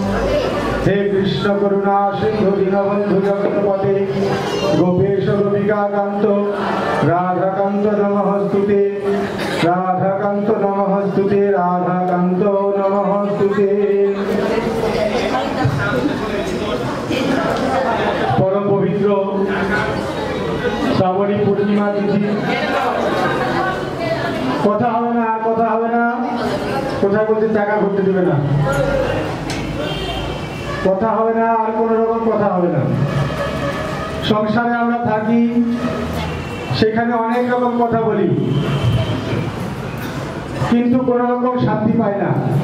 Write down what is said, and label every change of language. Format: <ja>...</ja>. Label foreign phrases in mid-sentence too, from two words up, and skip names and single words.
<sa>हे कृष्ण करुणा सिंधु दीनबंधु जगत्पते गोपेश गोपिका कांत राधाकांत नमस्तुते राधाकांत नमस्तुते राधाकांत नमस्तुते।</sa> <hi>परम पवित्र श्रावणी पूर्णिमा तिथि कथा</hi> <bn>হবে না কোথায় বলতে টাকা করতে দিবে না কথা হবে না আর কোন রকম কথা হবে না। সংসারে আমরা থাকি সেখানে অনেক রকম কথা বলি কিন্তু কোন রকম শান্তি পাই না।</bn>